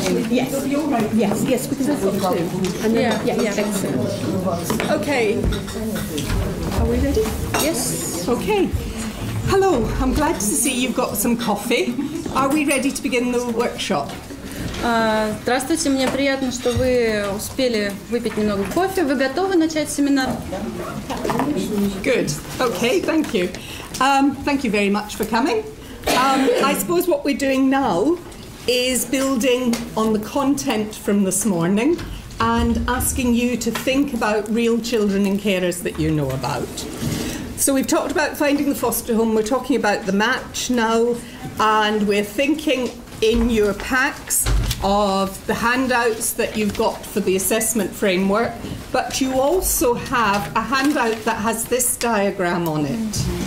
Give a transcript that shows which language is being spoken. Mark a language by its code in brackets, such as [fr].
[en] Yes, because I've got 2. And then, yeah, excellent. Okay. Are we ready? Yes. Okay. Hello, I'm glad to see you've got some coffee. Are we ready to begin the workshop? [ru] Здравствуйте, мне приятно, что вы успели выпить немного кофе. Вы готовы начать семинар? [en] Good. Okay, thank you. Thank you very much for coming. I suppose what we're doing now is building on the content from this morning and asking you to think about real children and carers that you know about. So we've talked about finding the foster home, we're talking about the match now, and we're thinking in your packs of the handouts that you've got for the assessment framework, but you also have a handout that has this diagram on it.